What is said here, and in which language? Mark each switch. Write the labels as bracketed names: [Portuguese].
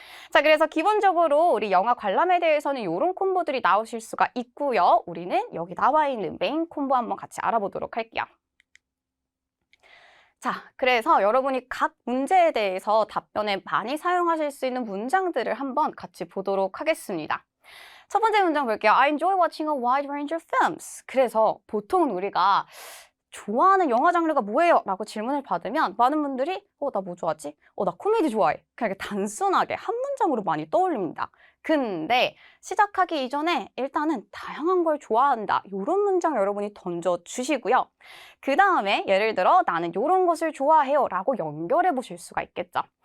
[Korean] 자, 그래서 기본적으로 우리 영화 관람에 대해서는 이런 콤보들이 나오실 수가 있고요. 우리는 여기 나와 있는 메인 콤보 한번 같이 알아보도록 할게요. 자, 그래서 여러분이 각 문제에 대해서 답변에 많이 사용하실 수 있는 문장들을 한번 같이 보도록 하겠습니다. 첫 번째 문장 볼게요. [English] I enjoy watching a wide range of films. [Korean] 그래서 보통은 우리가 좋아하는 영화 장르가 뭐예요? 라고 질문을 받으면 많은 분들이 나 뭐 좋아하지? 나 코미디 좋아해. 그냥 이렇게 단순하게 한 문장으로 많이 떠올립니다. 근데 시작하기 이전에 일단은 다양한 걸 좋아한다. 이런 문장 여러분이 던져주시고요. 그 다음에 예를 들어 나는 이런 것을 좋아해요 라고 연결해 보실 수가 있겠죠.